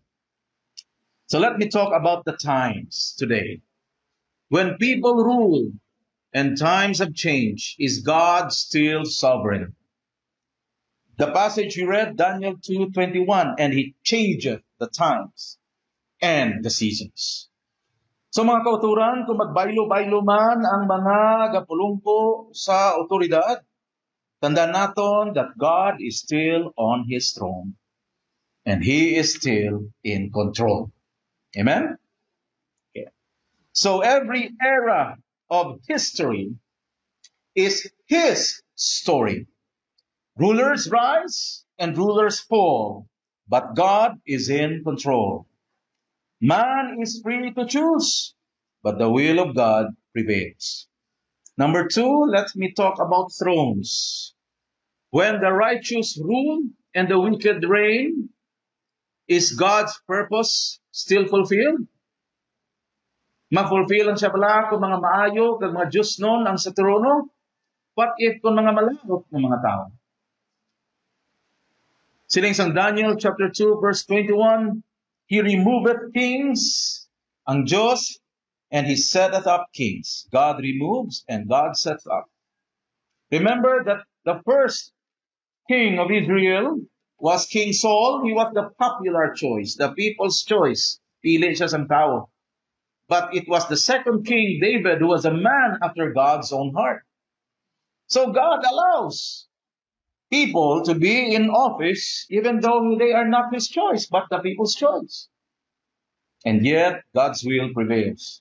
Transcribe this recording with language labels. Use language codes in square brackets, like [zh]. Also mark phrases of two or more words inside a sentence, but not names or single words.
[en] So let me talk about the times today. When people rule and times have changed, is God still sovereign? The passage we read, Daniel 2:21, and He changeth the times and the seasons. So [hil] mga kauturan, kung magbaylo-baylo man ang mga gapulungko sa otoridad, tandaan naton [en] that God is still on His throne and He is still in control. Amen? Okay. So every era of history is His story. Rulers rise and rulers fall, but God is in control. Man is free to choose, but the will of God prevails. Number 2, let me talk about thrones. When the righteous rule and the wicked reign, is God's purpose still fulfilled? [hil] Ma-fulfill ang siya pala kung mga maayo, kung mga Diyos nun ang sa trono? [en] What if [hil] kung mga malahot ng mga tao? Siling sang Daniel chapter 2 verse 21, [en] He removeth kings, [hil] ang Diyos, [en] and He setteth up kings. God removes and God sets up. Remember that the first king of Israel was King Saul. He was the popular choice, the people's choice. [hil] Pili siya sa tao. [en] But it was the second king, David, who was a man after God's own heart. So God allows people to be in office even though they are not His choice, but the people's choice. And yet, God's will prevails.